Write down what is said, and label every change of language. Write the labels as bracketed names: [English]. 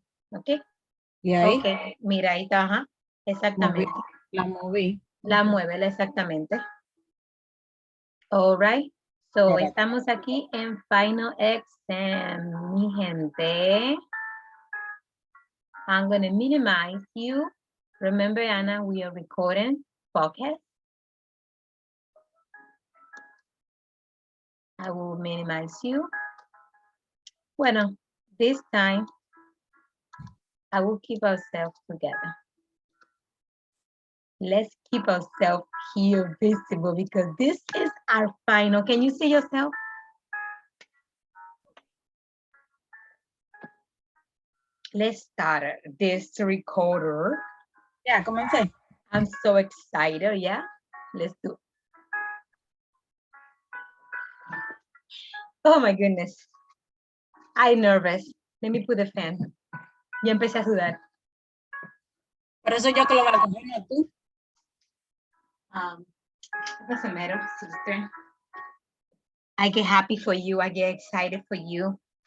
[Spanish] ¿Ok? Y ahí Ok, mira, ahí está, ajá. Exactamente. la moví. La mueve exactamente. [English] All right. So, [Spanish] Espérate. estamos aquí en Final Exam, mi gente. [English] I'm going to minimize you. Remember, Anna, we are recording podcast. I will minimize you. Bueno, this time, I will keep ourselves together. Let's keep ourselves here visible because this is our final. Can you see yourself? Let's start this recorder. [Spanish] Ya, comencé. [English] I'm so excited, yeah? Let's do it. Oh my goodness. I'm nervous. Let me put the fan. [Spanish] Ya empecé a sudar. Por eso yo que lo voy a coger, no tú. [English] It doesn't matter, sister. I get happy for you. I get excited for you.